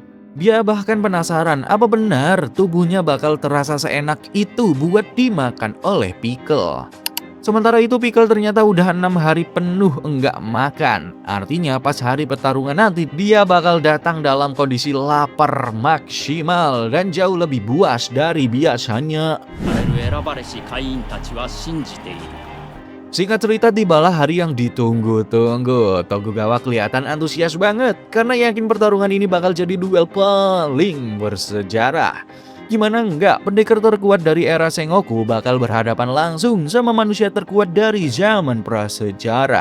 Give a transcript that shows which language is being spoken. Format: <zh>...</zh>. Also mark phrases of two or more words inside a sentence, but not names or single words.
<id>Dia bahkan penasaran apa benar tubuhnya bakal terasa seenak itu buat dimakan oleh Pickle. Sementara itu Pickle ternyata udah 6 hari penuh enggak makan. Artinya pas hari pertarungan nanti dia bakal datang dalam kondisi lapar maksimal dan jauh lebih buas dari biasanya.</id> <ja>選ばれし会員たちは信じている。</ja> <id>Singkat cerita tibalah hari yang ditunggu-tunggu. Tokugawa kelihatan antusias banget karena yakin pertarungan ini bakal jadi duel paling bersejarah. Gimana enggak, pendekar terkuat dari era Sengoku bakal berhadapan langsung sama manusia terkuat dari zaman prasejarah.</id>